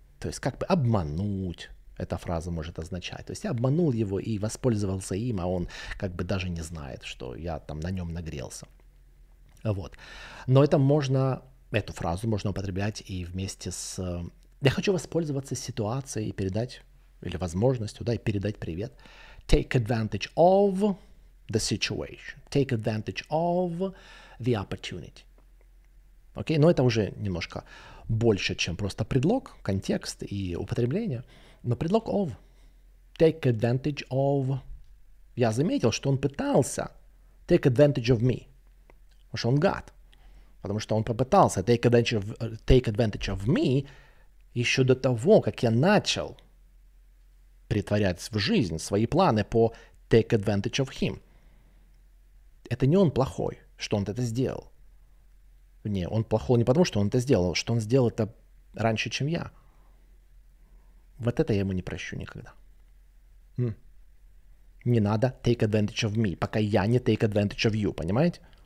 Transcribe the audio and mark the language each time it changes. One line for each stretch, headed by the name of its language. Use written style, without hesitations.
Russian: То есть как бы обмануть, эта фраза может означать. То есть я обманул его и воспользовался им, а он как бы даже не знает, что я там на нем нагрелся. Вот. Но эту фразу можно употреблять и вместе с... Я хочу воспользоваться ситуацией и передать, или возможностью, да, и передать привет.
English: Take advantage of the situation. Take advantage of the opportunity.
Russian: Окей, но это уже немножко больше, чем просто предлог, контекст и употребление. Но предлог of.
English: Take advantage of.
Russian: Я заметил, что он пытался
English: take advantage of me.
Russian: Потому что он гад. Потому что он попытался
English: take advantage of me
Russian: еще до того, как я начал притворять в жизнь свои планы по
English: take advantage of him.
Russian: Это не он плохой, что он это сделал. Не, он плохой не потому, что он это сделал, что он сделал это раньше, чем я. Вот это я ему не прощу никогда. Не надо
English: take advantage of me,
Russian: пока я не
English: take advantage of you,
Russian: понимаете?